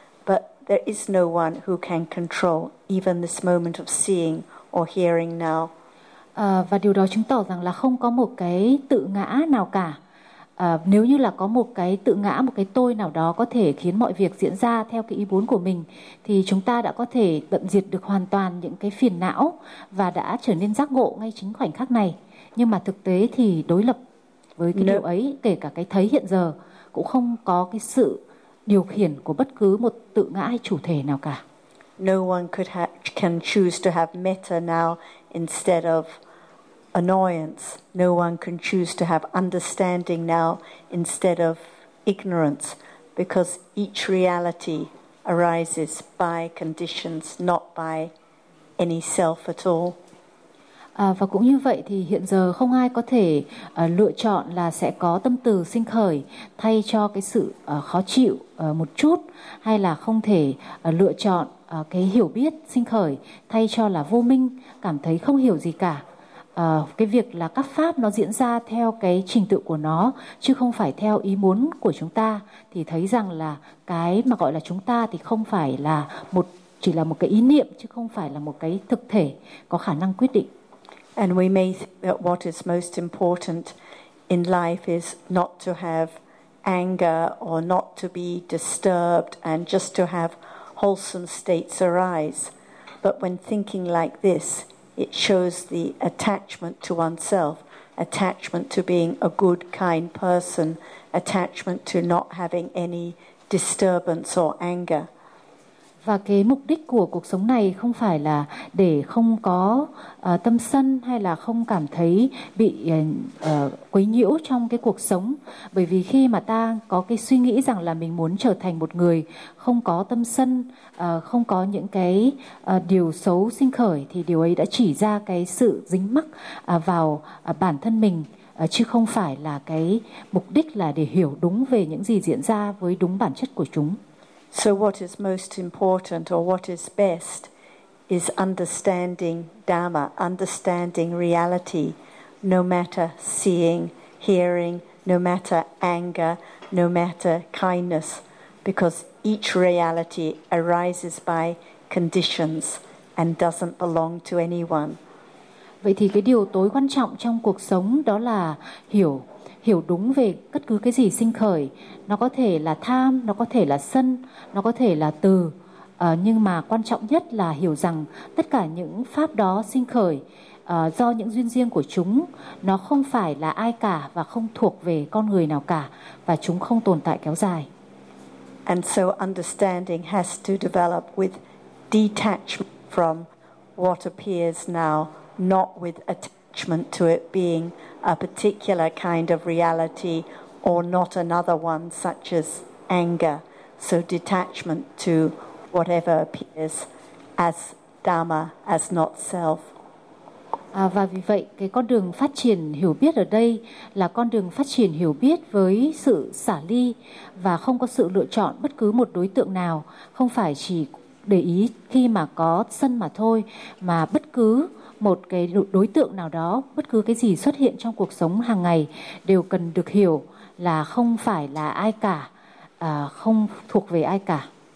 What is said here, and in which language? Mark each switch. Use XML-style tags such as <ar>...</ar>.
<en>But there is no one who can control even this moment of seeing or hearing now.</en> <vi>Và điều đó chứng tỏ rằng là không có một cái tự ngã nào cả. Nếu như là có một cái tự ngã, một cái tôi nào đó có thể khiến mọi việc diễn ra theo cái ý muốn của mình, thì chúng ta đã có thể tận diệt được hoàn toàn những cái phiền não và đã trở nên giác ngộ ngay chính khoảnh khắc này. Nhưng mà thực tế thì đối lập với cái điều ấy, kể cả cái thấy hiện giờ cũng không có cái sự điều khiển của bất cứ một tự ngã hay chủ thể nào cả.</vi> <en>No one could can choose to have metta now instead of annoyance. No one can choose to have understanding now instead of ignorance, because each reality arises by conditions, not by any self at all.</en> <vi>Và cũng như vậy thì hiện giờ không ai có thể lựa chọn là sẽ có tâm từ sinh khởi thay cho cái sự khó chịu một chút, hay là không thể lựa chọn cái hiểu biết sinh khởi thay cho là vô minh, cảm thấy không hiểu gì cả. Cái việc là các pháp nó diễn ra theo cái trình tự của nó, chứ không phải theo ý muốn của chúng ta, thì thấy rằng là cái mà gọi là chúng ta thì không phải là một, chỉ là một cái ý niệm, chứ không phải là một cái thực thể có khả năng quyết định.</vi> <en>And we may think that what is most important in life is not to have anger or not to be disturbed and just to have wholesome states arise. But when thinking like this, it shows the attachment to oneself, attachment to being a good, kind person, attachment to not having any disturbance or anger.</en> <vi>Và cái mục đích của cuộc sống này không phải là để không có tâm sân, hay là không cảm thấy bị quấy nhiễu trong cái cuộc sống. Bởi vì khi mà ta có cái suy nghĩ rằng là mình muốn trở thành một người không có tâm sân, không có những cái điều xấu sinh khởi, thì điều ấy đã chỉ ra cái sự dính mắc vào bản thân mình, chứ không phải là cái mục đích là để hiểu đúng về những gì diễn ra với đúng bản chất của chúng.</vi> <en>So what is most important or what is best is understanding Dhamma, understanding reality, no matter seeing, hearing, no matter anger, no matter kindness, because each reality arises by conditions and doesn't belong to anyone.</en> <vi>Vậy thì cái điều tối quan trọng trong cuộc sống đó là hiểu. Hiểu đúng về bất cứ cái gì sinh khởi, nó có thể là tham, nó có thể là sân, nó có thể là từ, nhưng mà quan trọng nhất là hiểu rằng tất cả những pháp đó sinh khởi do những duyên riêng của chúng, nó không phải là ai cả và không thuộc về con người nào cả, và chúng không tồn tại kéo dài.</vi> <en>And so understanding has to develop with detachment from what appears now, not with attachment to it being a particular kind of reality or not another one, such as anger. So detachment to whatever appears as Dhamma, as not self.</en> <vi>Và vì vậy cái con đường phát triển hiểu biết ở đây là con đường phát triển hiểu biết với sự xả ly và không có sự lựa chọn bất cứ một đối tượng nào, không phải chỉ để ý khi mà có sân mà thôi, mà bất cứ một cái đối tượng nào đó, bất cứ cái gì xuất hiện trong cuộc sống hàng ngày đều cần được hiểu là không phải là ai cả, không thuộc về ai cả.</vi>